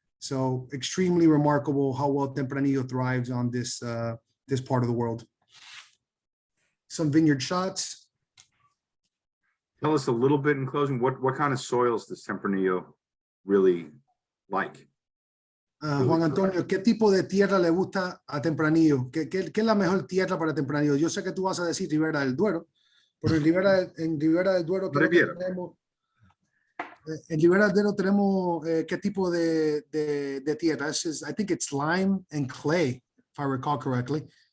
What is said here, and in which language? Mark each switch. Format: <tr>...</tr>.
<en>So extremely remarkable how well Tempranillo thrives on this this part of the world. Some vineyard shots. Tell us a little bit in closing, what kind of soils does Tempranillo really like?</en> <es>Juan Antonio, ¿qué tipo de tierra le gusta a Tempranillo? ¿Qué es la mejor tierra para Tempranillo? Yo sé que tú vas a decir Ribera del Duero, pero en Ribera del Duero tenemos, en Ribera del Duero tenemos ¿qué tipo de tierra?</es> <en>I think it's lime and clay, if I recall correctly.</en>